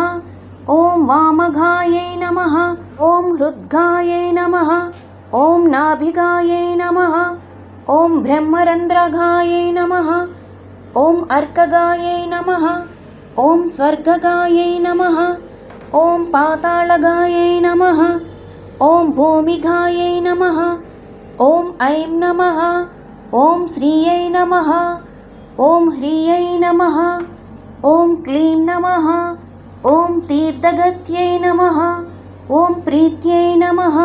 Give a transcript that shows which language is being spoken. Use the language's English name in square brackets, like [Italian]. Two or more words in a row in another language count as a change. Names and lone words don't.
[Sanskrit] ఓం వామగాయై నమః. ఓం హృద్గాయై నమః. ఓం నాభిగాయై నమః. ఓం బ్రహ్మరంధ్రగాయై నమః. ఓం అర్కగాయై నమః. ఓం స్వర్గగాయై నమః. ఓం పాతాళగాయై నమః. ॐ भूमिघायै नमः। ॐ ऐं नमः। ॐ श्रियै नमः। ॐ ह्रियै नमः। ॐ क्लीं नमः। ॐ तीर्थगत्यै नमः। ॐ प्रीत्यै नमः।